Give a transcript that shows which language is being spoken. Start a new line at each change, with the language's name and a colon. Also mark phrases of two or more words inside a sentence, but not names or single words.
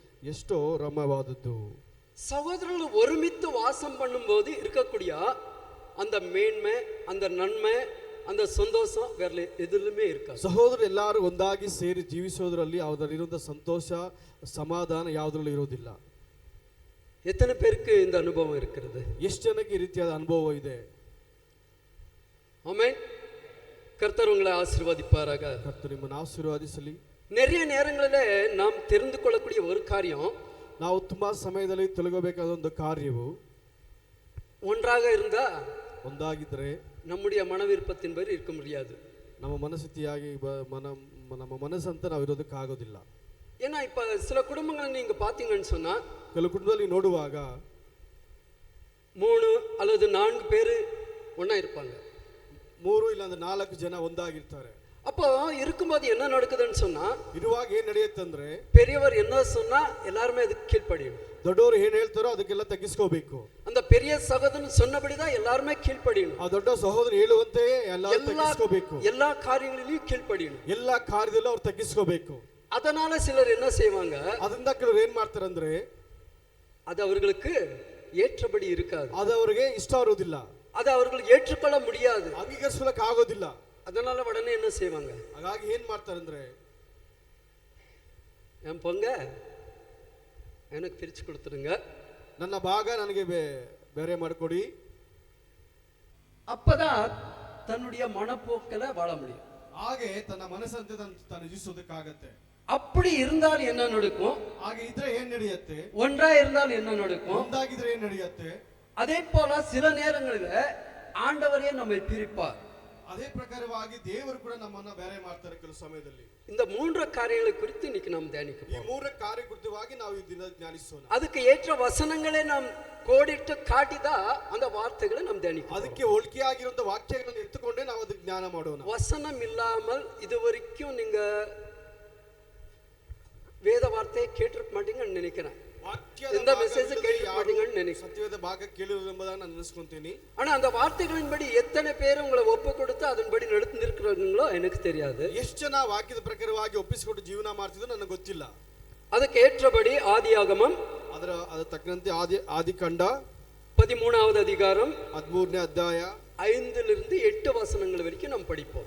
Kannada: ಎಷ್ಟೋ ರಮ್ಯವಾದದ್ದು.
Tamil: சகோதரர்கள் ஒருமித்து வாசம் பண்ணும்போது இருக்கக்கூடிய அந்த மேன்மை, அந்த நன்மை, அந்த சந்தோஷம் வேற எதுலுமே இருக்காது.
Kannada: ಸಹೋದರರು ಎಲ್ಲರೂ ಒಂದಾಗಿ ಸೇರಿ ಜೀವಿಸೋದ್ರಲ್ಲಿ ಅದರಲ್ಲಿರುವಂಥ ಸಂತೋಷ ಸಮಾಧಾನ ಯಾವುದರಲ್ಲೂ ಇರೋದಿಲ್ಲ.
Tamil: எத்தனை பேருக்கு இந்த அனுபவம் இருக்கிறது?
Kannada: ಎಷ್ಟು ಜನಕ್ಕೆ ಈ ರೀತಿಯಾದ ಅನುಭವ ಇದೆ?
Tamil: ஆமென். கர்த்தர் உங்களை ஆசீர்வதிப்பாராக.
Kannada: ಕರ್ತನು ನಿಮ್ಮನ್ನು ಆಶೀರ್ವದಿಸಲಿ.
Tamil: நிறைய நேரங்களிலே நாம் தெரிந்து கொள்ளக்கூடிய ஒரு காரியம்,
Kannada: ನಾವು ತುಂಬಾ ಸಮಯದಲ್ಲಿ ತಿಳ್ಕೋಬೇಕಾದ ಒಂದು ಕಾರ್ಯವು
Tamil: ஒன்றாக இருந்தா
Kannada: ಒಂದಾಗಿದ್ದರೆ
Tamil: நம்முடைய மன விருப்பத்தின்படி இருக்க முடியாது.
Kannada: ನಮ್ಮ ಮನಸ್ಥಿತಿಯಾಗಿ ನಮ್ಮ ಮನಸ್ಸಂತ ನಾವು ಇರೋದಕ್ಕಾಗೋದಿಲ್ಲ.
Tamil: ஏன்னா இப்ப சில குடும்பங்களை நீங்க பாத்தீங்கன்னு சொன்னா,
Kannada: ಕೆಲವು ಕುಟುಂಬದಲ್ಲಿ ನೋಡುವಾಗ
Tamil: 3 அல்லது 4 பேர் ஒண்ணா இருப்பாங்க.
Kannada: 3 ಇಲ್ಲ 4 ಜನ ಒಂದಾಗಿರ್ತಾರೆ.
Tamil: அப்போ இருக்கும்போது என்ன நடக்குதுன்னு சொன்னா,
Kannada: ಇರುವಾಗ ಏನ್ ನಡೆಯುತ್ತಂದ್ರೆ
Tamil: பெரியவர் என்ன சொன்னா எல்லாருமே அதுக்கு கீழ்ப்படியணும்.
Kannada: ದೊಡ್ಡವರು ಏನ್ ಹೇಳ್ತಾರೋ ಅದಕ್ಕೆಲ್ಲ ತಗ್ಗಿಸ್ಕೋಬೇಕು.
Tamil: அந்த பெரிய சகோதரன் சொன்னபடிதான் எல்லாருமே கீழ்ப்படியணும்.
Kannada: ಆ ದೊಡ್ಡ ಸಹೋದರ ಹೇಳುವಂತೆ ಎಲ್ಲರೂ ತಗ್ಗಿಸ್ಕೋಬೇಕು.
Tamil: எல்லா காரியங்களிலும் கீழ்ப்படியணும்.
Kannada: ಎಲ್ಲಾ ಕಾರ್ಯದಲ್ಲೂ ಅವ್ರು ತಗ್ಗಿಸ್ಕೋಬೇಕು.
Tamil: அதனால சிலர் என்ன செய்வாங்க,
Kannada: ಅದರಿಂದ ಕೆಲವರು ಏನ್ ಮಾಡ್ತಾರೆ ಅಂದ್ರೆ
Tamil: அது அவர்களுக்கு ஏற்றபடி இருக்காது.
Kannada: ಅದು ಅವರಿಗೆ ಇಷ್ಟ ಇರೋದಿಲ್ಲ.
Tamil: அது அவர்கள் ஏற்றுக்கொள்ள முடியாது.
Kannada: ಅಂಗೀಕರಿಸಲಿಕ್ಕೆ ಆಗೋದಿಲ್ಲ.
Tamil: அதனால உடனே என்ன செய்வாங்க,
Kannada: ಹಾಗಾಗಿ ಏನ್ ಮಾಡ್ತಾರೆ ಅಂದ್ರೆ
Tamil: என் பொங்க எனக்கு பிரிச்சு கொடுத்துருங்க,
Kannada: ನನ್ನ ಭಾಗ ನನಗೆ ಬೇರೆ ಮಾಡಿಕೊಡಿ.
Tamil: அப்பதான் தன்னுடைய மனப்போக்கில வாழ முடியும்.
Kannada: ಹಾಗೆ ತನ್ನ ಮನಸ್ಸಂತೆ ತಾನು ಜೀವಿಸೋದಕ್ಕಾಗತ್ತೆ.
Tamil: அப்படி இருந்தால் என்ன நடக்கும்?
Kannada: ಹಾಗೆ ಇದ್ರೆ ಏನ್ ನಡೆಯುತ್ತೆ?
Tamil: ஒன்றா இருந்தால் என்ன நடக்கும்?
Kannada: ಒಂದಾಗಿದ್ರೆ ಏನ್ ನಡೆಯುತ್ತೆ?
Tamil: அதே போல சில நேரங்களில் ஆண்டவரே நம்மை பிரிப்பார்.
Kannada: ಅದೇ ಪ್ರಕಾರವಾಗಿ ದೇವರು ಕೂಡ ನಮ್ಮನ್ನ ಬೇರೆ ಮಾಡ್ತಾರೆ ಕೆಲವು ಸಮಯದಲ್ಲಿ.
Tamil: இந்த 3 காரியங்களை குறித்து இன்னைக்கு நாம் தியானிக்க
Kannada: ಈ 3 ಕಾರ್ಯ ಕುರಿತವಾಗಿ ನಾವು ಈ ದಿನ ಧ್ಯಾನಿಸೋಣ.
Tamil: அதுக்கு ஏற்ற வசனங்களை நாம் கோடிட்டு காட்டிதா அந்த வார்த்தைகளை நாம் தியானிக்க.
Kannada: ಅದಕ್ಕೆ ಹೋಲಿಕೆಯಾಗಿರುವಂತ ವಾಕ್ಯಗಳನ್ನು ಎತ್ತುಕೊಂಡೇ ನಾವು ಅದಕ್ಕೆ ಜ್ಞಾನ ಮಾಡೋಣ.
Tamil: வசனம் இல்லாமல் இதுவரைக்கும் நீங்க வேத வார்த்தையை கேட்டிருக்க மாட்டீங்கன்னு நினைக்கிறேன். இந்த மெசேஜ் கேட்டிருக்க மாட்டீங்கன்னு நினைக்கிறேன்.
Kannada: ಸತ್ಯವೇದ ಭಾಗ ಕೇಳಿರುವುದೆಂಬುದಾಗಿ ನಾನು ಅನಿಸ್ಕೊಂತೀನಿ.
Tamil: ஆனா அந்த வார்த்தைகளின்படி எத்தனை பேர் உங்களை ஒப்பு கொடுத்து அதன்படி நடந்துருக்கிறீங்களோ எனக்கு தெரியாது.
Kannada: ಎಷ್ಟು ಜನ ವಾಕ್ಯದ ಪ್ರಕಾರವಾಗಿ ಒಪ್ಪಿಸಿಕೊಂಡು ಜೀವನ ಮಾಡ್ತಿದ್ರು ನನಗೆ ಗೊತ್ತಿಲ್ಲ. ಅದಕ್ಕೆ ಏற்றபடி ಆದಿಯಾಗಮಂ ಅದರ ತಕ್ಕಂತೆ ಆದಿಕಾಂಡ
Tamil: 13வது அதிகாரம்
Kannada: 13ನೇ ಅಧ್ಯಾಯ
Tamil: 5லிருந்து 8 வசனங்கள் வரைக்கும் நாம் படிப்போம்.